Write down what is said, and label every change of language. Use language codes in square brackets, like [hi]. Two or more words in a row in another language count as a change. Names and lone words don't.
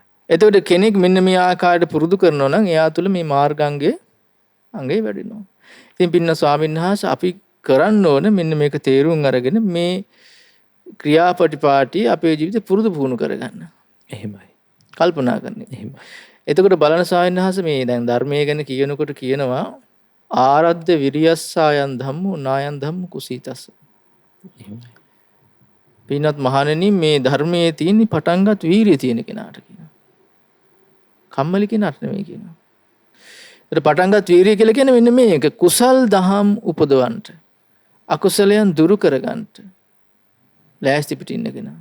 [si] එතකොට කෙනෙක් මෙන්න මේ ආකාරයට පුරුදු කරනවා නම් එයා තුළ මේ මාර්ගාංගයේ අංගේ වැඩෙනවා. ඉතින් පින්න ස්වාමීන් වහන්සේ අපි කරන්න ඕන මෙන්න මේක තේරුම් අරගෙන මේ ක්‍රියාපටිපාටි අපේ ජීවිතේ පුරුදු පුහුණු කරගන්න. එහෙමයි. කල්පනා කරන්න. එහෙමයි. එතකොට බලන ස්වාමීන් වහන්සේ මේ දැන් ධර්මයේ ගැන කියනකොට කියනවා [pi] ආරද්ධ විරියස්සායන් ධම්මෝ නායන් ධම්ම කුසීතස්ස. [si] එහෙමයි. පින්වත් මහණෙනි මේ ධර්මයේ තියෙන පටන්ගත් වීරිය තියෙන කෙනාට කියනවා. කම්මැලි කෙනාට නෙමෙයි කියනවා. ඒත් පටන්ගත් වීරිය කියලා කියන්නේ මෙන්න මේක කුසල් දහම් උපදවන්නට අකුසලයන් දුරු කරගන්නට ලෑස්ති පිට ඉන්න කෙනා.